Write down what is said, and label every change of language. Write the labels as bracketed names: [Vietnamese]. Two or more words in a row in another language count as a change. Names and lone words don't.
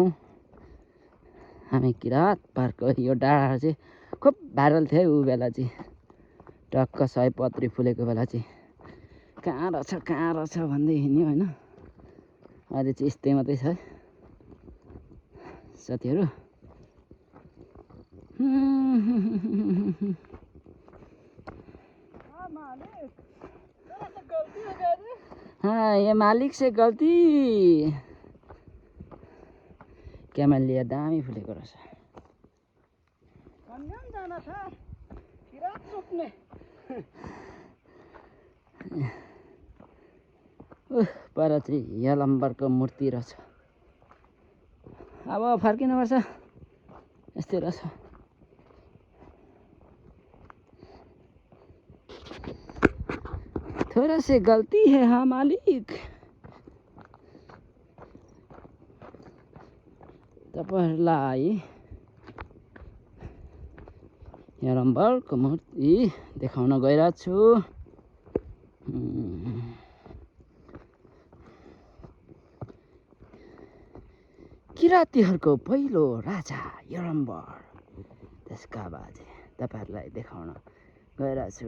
[Nepali] हामी किरात पार्क यो डाँडा चाहिँ खुब भाइरल थियो ऊ बेला चाहिँ टक्क सयपत्री फुलेको बेला चाहिँ कहाँ रहेछ भन्दै हिँड्यो होइन अहिले चाहिँ यस्तै मात्रै छ साथीहरू [Hindi] हाँ ये मालिक से गल्ती [Nepali] क्यामेलिया दामी फुलेको रहेछ पर चाहिँ यलम्बरको मूर्ति रहेछ अब फर्किनुपर्छ यस्तै रहेछ [Hindi] थोड़ा से गलती है हाँ मालिक [Nepali] तपाईँहरूलाई यरम्बरको मूर्ति देखाउन गइरहेको छु। किराँतीहरूको पहिलो राजा यरम्बर, त्यसका बाजे तपाईँहरूलाई देखाउन गइरहेको छु।